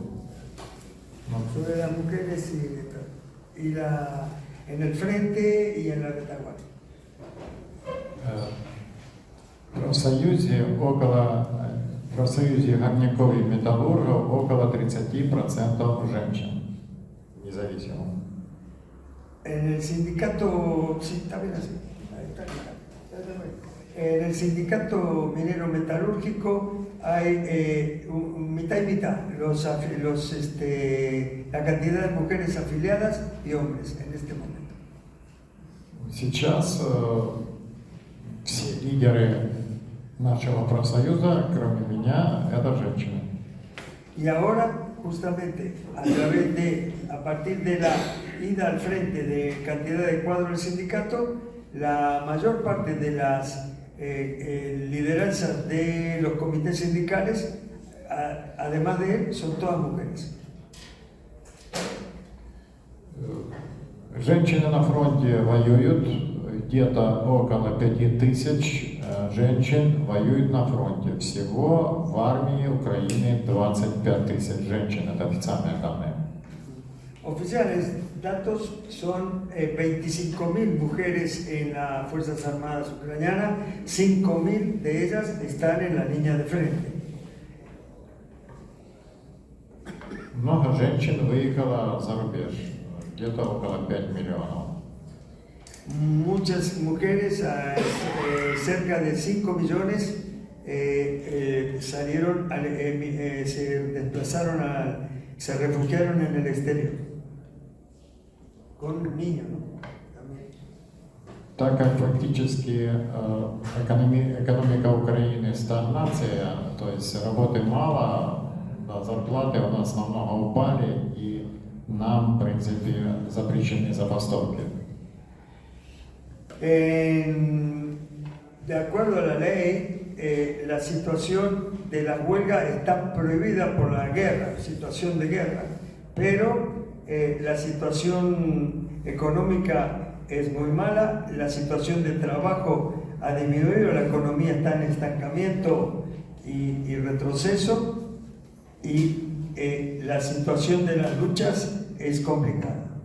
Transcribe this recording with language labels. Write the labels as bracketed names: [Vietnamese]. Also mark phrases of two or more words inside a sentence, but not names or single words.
[Spanish] Sobre las mujeres en el frente y en la retaguardia. [Russian] В профсоюзе горняков и металлургов около 30% женщин, независимо. [Spanish] En el sindicato, sí, está bien así. En el sindicato minero metalúrgico hay mitad y mitad, la cantidad de mujeres afiliadas y hombres en este momento. [Russian] Сейчас все лидеры нашего профсоюза, кроме меня, это женщины. [Spanish] Y ahora, justamente, a partir de la ida al frente de cantidad de cuadros del sindicato, la mayor parte de las lideranzas de los comités sindicales, además de él, son todas mujeres. [Russian] Женщины на фронте воюют, где-то около 5000 женщин воюют на фронте. Всего в армии Украины 25 000 женщин, это официальные данные. [Spanish] Oficiales datos son 25.000 mujeres en las Fuerzas Armadas ucranianas, 5.000 de ellas están en la línea de frente. [Russian] Много женщин выехало за рубеж, где-то около 5 миллионов. [Spanish] Muchas mujeres, cerca de 5 millones, salieron, se desplazaron, se refugiaron en el exterior, con niños, ¿no? También. [Russian] Так как фактически экономика Украины стагнация, то есть работы мало, да, зарплаты у нас намного упали, и нам, в принципе, запрещены забастовки. [Spanish] De acuerdo a la ley, la situación de la huelga está prohibida por la guerra, situación de guerra, pero la situación económica es muy mala, la situación de trabajo ha disminuido, la economía está en estancamiento y retroceso, y la situación de las luchas es complicada.